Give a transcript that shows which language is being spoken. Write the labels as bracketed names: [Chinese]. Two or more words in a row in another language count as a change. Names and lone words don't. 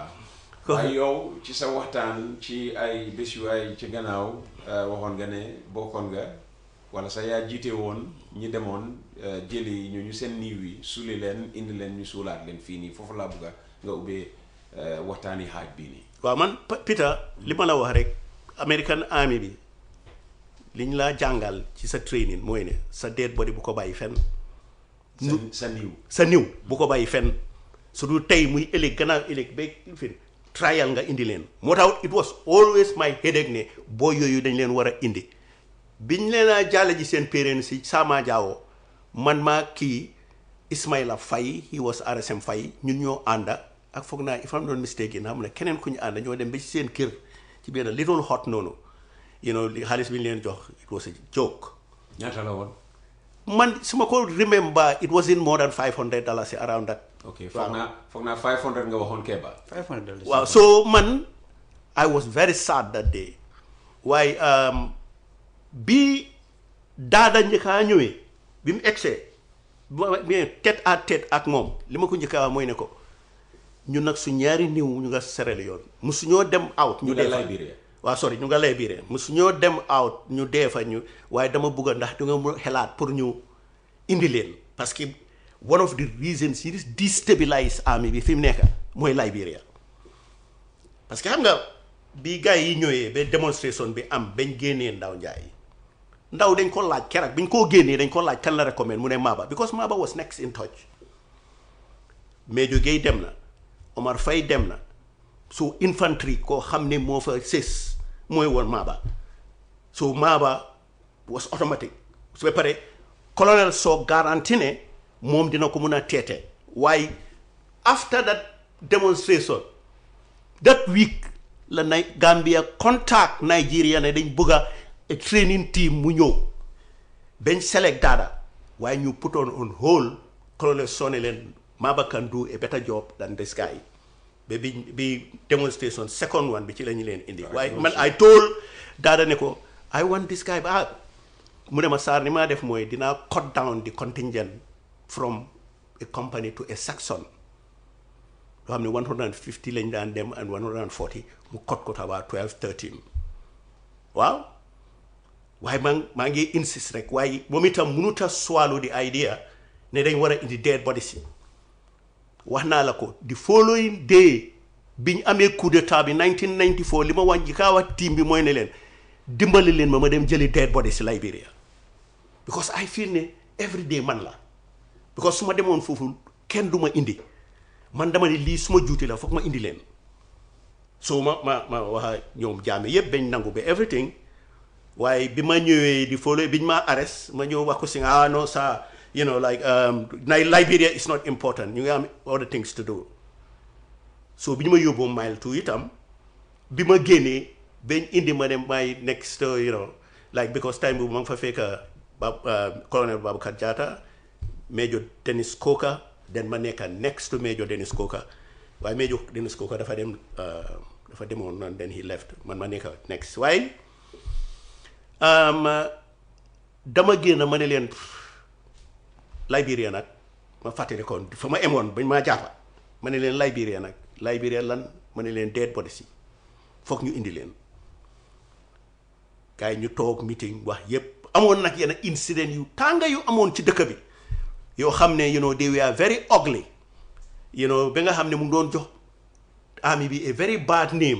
[Wolof] waaye yow ci sa waxtaan ci ay bés yu ay ci gannaaw waxoon nga ne bokkoon nga wala sa yaa jiite woon ñi demoon jëli ñu seen niiw yi suuli leen indi leen ñu suulaat leen fii nii foofu laa bëgga nga ubbee waxtaani xaaj bii nii waaw man Peter li ma la wax rek American Army bi liñ laa jàngal ci sa training mooy ne sa [English] dead body [Wolof] bu ko bàyyi fenn sa niw bu ko bàyyi fenn su dul tey muy ëllëg gannaaw ëllëg ba fi trial nga indi leen moo tax [English] it was always my headache [Wolof] ne boo yooyu dañ leen war a indi biñ leen a jàlle ji seen parents si Sama Jawo man maa kii Ismaila Faye [English] he was [Wolof] RSM Faye ñun ñoo ànda ak foog naa [English] if I'm not mistaken [Wolof] xam ne keneen ku ñu ànda ñoo dem ba ci seen kër ci benn [English] little hot [Wolof] noonu [English] you know [Wolof] li xaalis bi ñu leen jox [English] it was a joke [Wolof] ñaata la woon man su ma ko [English] remember it wasn't more than $500 around that [Wolof] ok foog naa 500 nga waxoon Kebba $500 waaw so man [English] I was very sad that day [Wolof] waaye bi daada njëkkaa ñëwee bi mu egsee [French] tête à tête [Wolof] ak moom li ma ko njëkkaa mooy ne ko ñun nag su ñaari niw ñu nga Sierra yoon musu ñoo dem out ñu dee fa waaw sorry ñu nga Liberia musu ñoo dem out ñu dee fa ñu waaye dama bëgg ndax du nga mu xelaat pour ñu indi leen [French] parce que [English] one of the reasons [Wolof] yi destabilize army bi fi mu nekk mooy Liberia [French] parce que [Wolof] xam nga bi gars yi ñëwee ba démonstration bi am bañ génnee Ndaw Njaay ndaw dañ ko laaj keroog biñ koo génnee dañ ko laaj kan la recommend mu ne Maba [English] because Maba was next in touch [Wolof] Major Gueye dem na Omar Faye dem na so infantry koo xam ne moo fa sës mooy woon Maba so Maba was automatic su ba pare colonel Sow garanti ne moom dina ko mun a teete waaye [English] after that demonstration that week [Wolof] la Gambia contact Nigeria ne dañ bëgg a [English] training team [Wolof] mu ñëw bañ select dada waaye ñu [English] put on hold [Wolof] colonel Sow ne leen Maba [English] can do a better job than this guy [Wolof] ba bi demonstration second one bi ci la ñu leen indi waaye man [English] I told [Wolof] dada ne ko [English] I want this guy [Wolof] ba mu ne ma Sarr ni maa def mooy dinaa [English] cut down the contingent from a company to a section [Wolof] loo xam ne 150 lañ daan dem and 140 mu cut ko [English] to about [Wolof] 12-13 waaw waaye maa ngi insist rek waaye moom itam mënut a [English] swallow the idea [Wolof] ne dañ war a indi [English] dead bodies [Wolof] yi wax naa la ko [English] the following day [Wolof] biñ amee [French] coup d'état [Wolof] bi 1994 li ma wàññi kaa wax team bi mooy ne leen dimbali leen ma dem jëli [English] dead bodies [Wolof] si Liberia [English] because I feel [Wolof] ne [English] every day [Wolof] man la because su ma demoon foofu kenn du ma indi man dama ne lii su ma juuti la foog ma indi leen so ma wax ñoom jaame yëpp bañ nangu ba everything waaye bi ma ñëwee di follow biñ ma arrest ma ñëw wax ko si [French] non ça [English] you know like Liberia is not important [Wolof] ñu ngi am [English] other things to do [Wolof] so bi ñu ma yóbboo mile 2 itam bi ma génnee bañ indi ma dem may [English] next you know like because [Wolof] time boobu ma ngi fa fekk colonel Baboucarr Jatta Major Dennis Coker then ma nekk next to Major Dennis Coker waaye Major Dennis Coker dafa demoon noonu [English] then he left [Wolof] man ma nekk next waaye dama génn ma ne leen Liberia nag ma fàttali ko fa ma emoon bañ maa jàppa ma ne leen Liberia lan ma ne leen [English] dead bodies [Wolof] yi foog ñu indi leen gars yi ñu toog meeting wax yépp amoon nag yenn incident yu tànga yu amoon ci dëkk bi yoo xam ne [English] you know they were very ugly you know [Wolof] ba nga xam ne mu ngi doon jox army bi [English] a very bad name